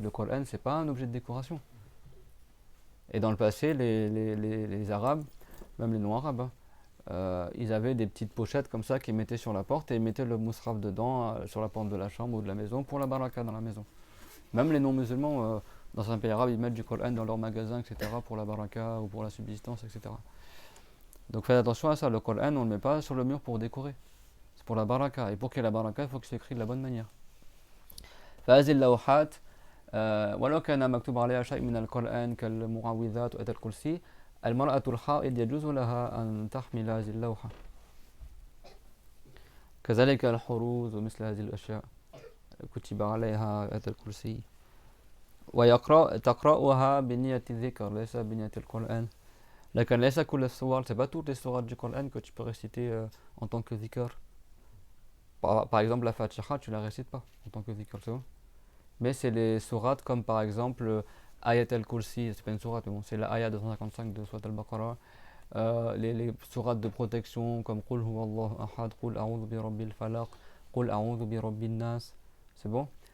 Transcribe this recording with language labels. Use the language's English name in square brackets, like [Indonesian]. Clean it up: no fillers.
[French] Le Coran c'est pas un objet de décoration. Et dans le passé, les Arabes, même les non-Arabes, ils avaient des petites pochettes comme ça qu'ils mettaient sur la porte et ils mettaient le musraf dedans, sur la porte de la chambre ou de la maison pour la baraka dans la maison. Même les non-musulmans, dans un pays arabe, ils mettent du Coran dans leur magasin, etc., pour la baraka ou pour la subsistance, etc. Donc faites attention à ça, le Coran, on ne le met pas sur le mur pour décorer. C'est pour la baraka. Et pour qu'il y ait la baraka, il faut que c'est écrit de la bonne manière. [Arabic] فهذه اللوحات ولو كان مكتوب عليها شيء من القرآن كالمعوذات وآية الكرسي المرأة الحائض يجوز لها أن تحمل هذه اللوحة كذلك الحروز ومثل هذه الأشياء كتب عليها آية الكرسي تقرأها بنية الذكر ليس بنية القرآن لكن ليس كل السور [French] c'est pas toutes les sourates du Coran que tu peux réciter en tant que dhikr. Par exemple la Fatiha tu la récites pas en tant que dhikr, c'est bon. Mais c'est les sourates comme par exemple Ayat al-Kursi, c'est pas une sourate, mais bon, c'est la ayat 255 de Surat al-Baqarah. Les sourates de protection comme Qul huwallahu ahad, Qul a'udhu bi rabbil falaq, Qul a'udhu bi rabbin nas. C'est bon?